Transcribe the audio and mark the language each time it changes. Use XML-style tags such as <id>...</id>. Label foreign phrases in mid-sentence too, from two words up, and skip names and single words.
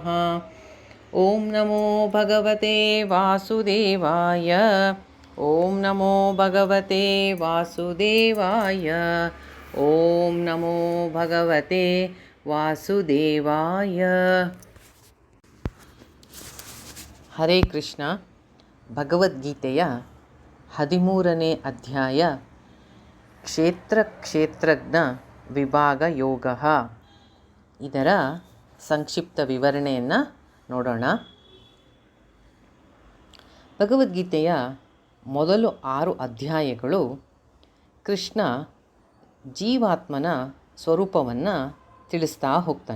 <sa>ಓಂ ನಮೋ ಭಗವತೆ ವಾಸುದೇವಾಯ. ಓಂ ನಮೋ ಭಗವತೆ ವಾಸುದೇವಾಯ. ಓಂ ನಮೋ ಭಗವತೆ ವಾಸುದೇವಾಯ. ಹರೇ ಕೃಷ್ಣ.</sa> <kn>ಭಗವದ್ಗೀತೆಯ 13ನೇ ಅಧ್ಯಾಯ ಕ್ಷೇತ್ರಜ್ಞ ವಿಭಾಗ ಯೋಗ. ಇದರ ಸಂಕ್ಷಿಪ್ತ ವಿವರಣೆಯನ್ನು ನೋಡೋಣ. ಭಗವದ್ಗೀತೆಯ ಮೊದಲು 6 ಅಧ್ಯಾಯಗಳು ಕೃಷ್ಣ ಜೀವಾತ್ಮನ ಸ್ವರೂಪವನ್ನು ತಿಳಿಸ್ತಾ ಹೋಗ್ತಾನೆ.</kn>